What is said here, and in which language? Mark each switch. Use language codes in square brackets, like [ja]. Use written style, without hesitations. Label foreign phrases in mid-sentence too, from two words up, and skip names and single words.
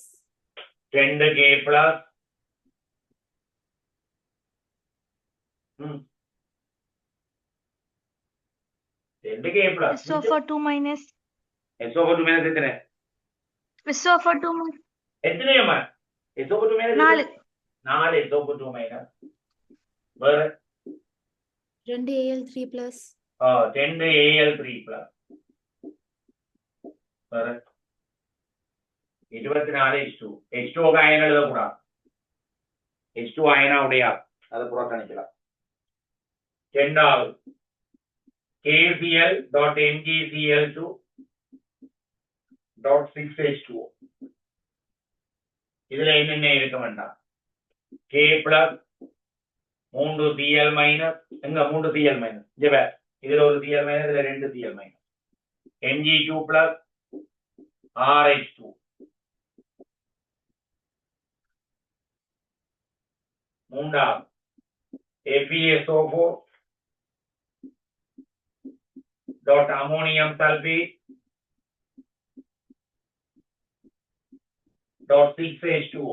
[en] 2K plus 2K plus SO4 2 minus SO4 minus எத்தனை SO4 2 minus எத்தனையம்மா SO4 minus 4 SO4 minus வேற 2Al3 plus 2Al3 plus வேற 24 H2 H2 [ta] அயன் எழுதக்கூடாது. H2 அயனா உடையா அதை புறக்கணிக்கலாம். [en] இரண்டாவது KCl dot MgCl2 dot 6H2O. [ta] இதுல என்னென்ன இருக்க வேண்டாம். [en] K plus 3Cl minus எங்க 3Cl minus [ta] இதுல ஒரு [en] Cl minus இதுல 2 Cl minus Mg2 plus RH2. மூன்றாவது FeSO4 dot ammonium sulfate dot 6H2O.